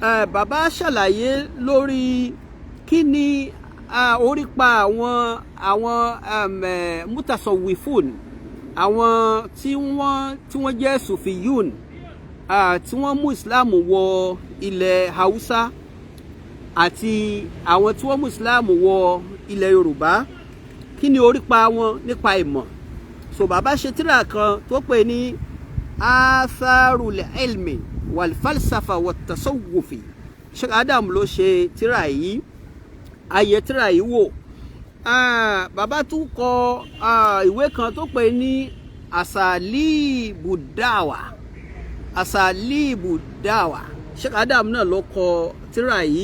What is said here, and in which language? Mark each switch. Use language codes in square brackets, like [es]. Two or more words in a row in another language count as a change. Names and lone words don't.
[yo] bàbá ṣàlàyé lórí kí ni orípa àwọn mutasawwifun, àwọn tí wọ́n jẹ́ sufiyyuun, tí wọ́n mú Islam wọ ilẹ̀ Hausa àti àwọn tí wọ́n mú Islam wọ ilẹ̀ Yorùbá, kí ni orípa wọn nípa ìmọ̀. So bàbá ṣe tírà kan tó pè ní atharul ilmi wal falsafa wat tasawwufi. S.A.W ló ṣe tírà yìí, ayé tírà yìí wò. Bàbá tún kọ ìwé kan tó pè ní asalibu dawa. S.A.W náà ló kọ tírà yìí.